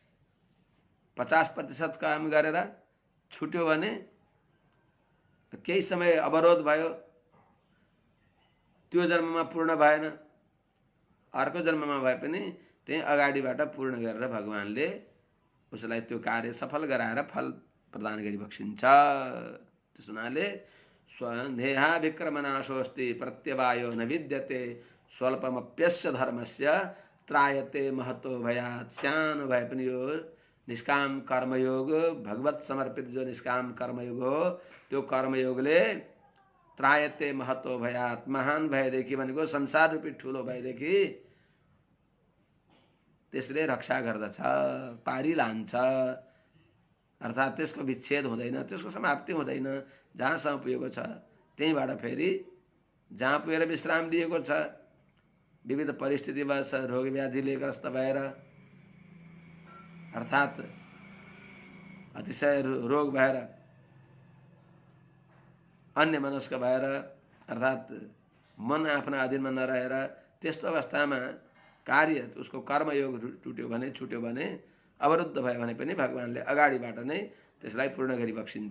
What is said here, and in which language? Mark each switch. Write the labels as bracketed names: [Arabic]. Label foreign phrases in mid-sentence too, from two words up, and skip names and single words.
[Nepali] 50% काम गरेर छुट्यो भने केही समय अवरोध भयो, त्यो जन्ममा पूर्ण भएन, अर्को जन्ममा भए पनि त्यही अगाडिबाट पूर्ण गरेर भगवानले उसलाई त्यो कार्य सफल गराएर फल प्रदान गरी बक्सिन्छ। त्यस हुनाले [Sanskrit] स्वन्देहाभिक्रमनाशोस्ति प्रत्यवायो न विद्यते स्वल्पमप्यस्य धर्मस्य त्रायते महतो भयात्। [Nepali] सानो भए पनि यो निष्काम कर्मयोग भगवत समर्पित जो निष्काम कर्मयोग हो त्यो कर्मयोगले [Sanskrit] त्रायते महतो भयात्, [Nepali] महान भएदेखि भनेको संसार रूपी ठुलो भएदेखि त्यसले रक्षा गर्दछ, पारी लान्छ। अर्थात् त्यसको विच्छेद हुँदैन, त्यसको समाप्ति हुँदैन। जहाँसम्म पुगेको छ त्यहीँबाट फेरि जहाँ पुगेर विश्राम लिएको छ विविध परिस्थितिवश रोग व्याधिले ग्रस्त भएर अर्थात् अतिशय रोग भएर अन्य मनस्क भएर अर्थात् मन आफ्ना अधीनमा नरहेर त्यस्तो अवस्थामा कार्य उसको कर्मयोग टुट्यो भने छुट्यो भने अवरुद्ध भयो भने पनि भगवानले अगाडिबाट नै त्यसलाई पूर्ण गरी बक्सिन्छ।